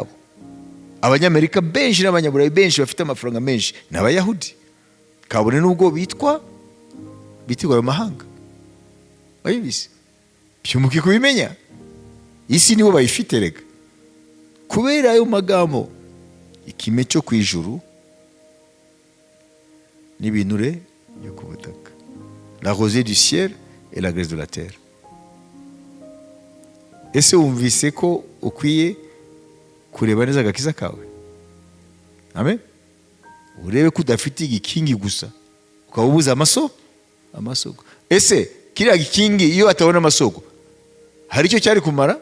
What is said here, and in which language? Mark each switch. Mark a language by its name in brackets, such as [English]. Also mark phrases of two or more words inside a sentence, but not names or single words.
[Kinyarwanda] Abanyamerika benshi n'abanyaburayi benshi bafite amafaranga menshi n'Abayahudi, kabone n'ubwo bitirwa ayo mahanga. Bayibise byumuke kubimenya, isi nibo bayifite rega. Kubera ayo magambo, ikime cyo ku ijuru n'ibinure yo ku butaka, [French] la rosée du ciel et la graisse de la terre. [Kinyarwanda] Ese wumvise ko ukwiye kureba neza agakiza kawe? Amen. Urebe ko udafite igikingi gusa ukabubuza amasoko. Ese kiriya gikingi iyo atabona amasoko hari icyo cyari kumara?